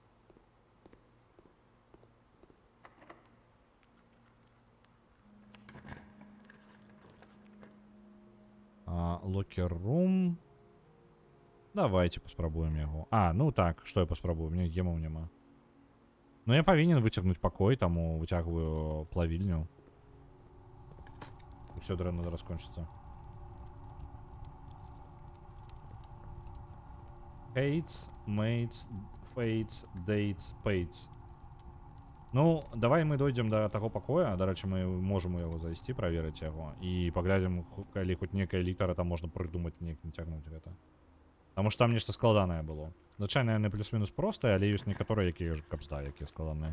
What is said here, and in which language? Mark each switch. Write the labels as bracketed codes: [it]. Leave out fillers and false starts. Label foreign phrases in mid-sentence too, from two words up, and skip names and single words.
[be] Локер-рум. Давайте паспрабуем яго. Ну так, што я паспрабую? Мне гемаў няма. Ну, я павінен выцягнуць пакой, таму выцягваю плавільню. Усё дрэнна зараз кончыцца. [en] Hates, mates, fates, dates, pates. [be] Ну, давай мы дойдзем до таго пакоя. Дарэчы, мы можам у яго зайсці, праверыць яго. І паглядзім, калі хоць некая літара там можна прыдумаць, неяк нацягнуць гэта. Таму што там нешта складанае было. Звычайна яны плюс-мінус простыя, але ёсць некаторыя, якія ж капста, якія складаныя.